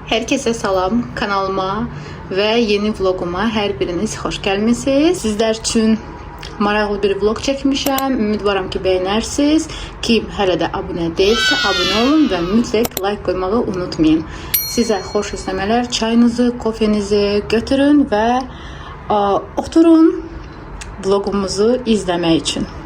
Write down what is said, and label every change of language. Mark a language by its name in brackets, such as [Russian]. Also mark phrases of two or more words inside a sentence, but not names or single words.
[Azerbaijani] Herkese salam kanalıma ve yeni vloguma her biriniz hoş gəlmisiniz. Sizler için maraqlı bir vlog çəkmişəm. Ümidvaram ki beğenirsiniz. Kim hələ də abunə deyilsə abunə olun və mütləq like koymağı unutmayın. Sizə xoş izləmələr. Çayınızı, kofenizi götürün və oturun vlogumuzu izləmək için.